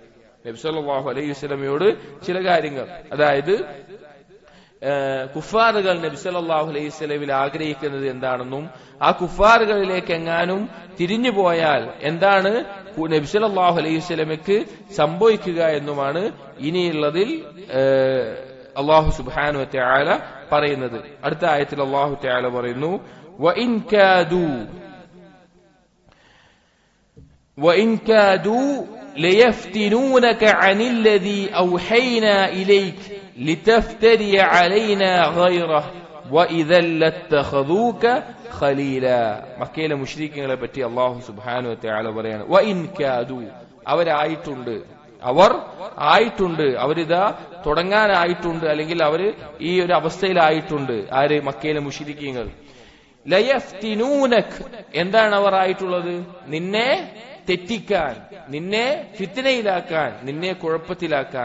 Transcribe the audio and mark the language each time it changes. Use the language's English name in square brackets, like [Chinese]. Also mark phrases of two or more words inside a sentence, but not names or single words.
[Malayalam] നബി [Arabic] صلى الله عليه وسلم [Malayalam] ചില കാര്യങ്ങൾ, അതായത് കുഫാറുകൾ നബി [Arabic] صلى الله عليه وسلم [Malayalam] ആഗ്രഹിക്കുന്നത് എന്താണെന്നും ആ കുഫാറുകളിലേക്ക് എങ്ങാനും തിരിഞ്ഞു പോയാൽ എന്താണ് നബി [Arabic] صلى الله عليه وسلم [Malayalam] സംഭവിക്കുക എന്നുമാണ് ഇനിയുള്ളതിൽ [Arabic] الله سبحانه وتعالى [Malayalam] പറയുന്നത്. അടുത്ത ആയത്തിൽ [Arabic] الله تعالى [Malayalam] പറയുന്നു, [Arabic] وَإِن كَادُوا لَيَفْتِنُونَكَ عَنِ الَّذِي أَوْحَيْنَا إِلَيْكَ لِتَفْتَرِيَ عَلَيْنَا غَيْرَهُ وَإِذًا لَاتَّخَذُوكَ خَلِيلًا. [Malayalam] മക്കയിലെ മുശ്രിക്കുകളെ പറ്റി [Arabic] الله سبحانه وتعالى [Malayalam] പറയാണ്, [Arabic] وَإِن كَادُوا, [Malayalam] അവർ ആയിട്ടുണ്ട്, അവരിതാ തുടങ്ങാനായിട്ടുണ്ട്, അല്ലെങ്കിൽ അവർ ഈ ഒരു അവസ്ഥയിലായിട്ടുണ്ട്. ആര്? മക്കയിലെ മുശ്രിക്കുകൾ. ലയഫ്തിനൂനക്, എന്താണ് അവർ ആയിട്ടുള്ളത്? നിന്നെ തെറ്റിക്കാൻ, നിന്നെ ഫിത്നയിലാക്കാൻ, നിന്നെ കുഴപ്പത്തിലാക്കാൻ.